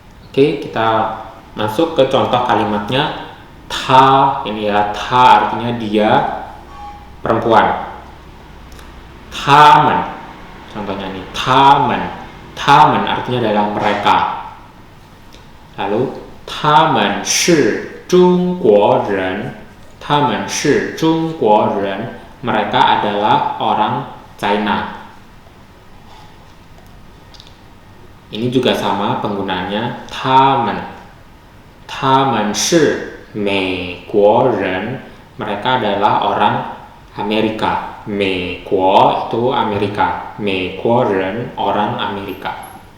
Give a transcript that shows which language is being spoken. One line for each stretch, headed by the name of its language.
Indonesian: Oke, kita masuk ke contoh kalimatnya. Ta ini ya, ta artinya dia, perempuan. Tamen, contohnya nih, tamen artinya adalah mereka. Lalu
Chinese: 他们是中国人，他们是中国人，
Indonesian: mereka adalah orang China. Ini juga sama penggunaannya
Chinese: 他们是美国人，
Indonesian: mereka adalah orang Amerika. 美国 itu Amerika, 美国人 orang Amerika.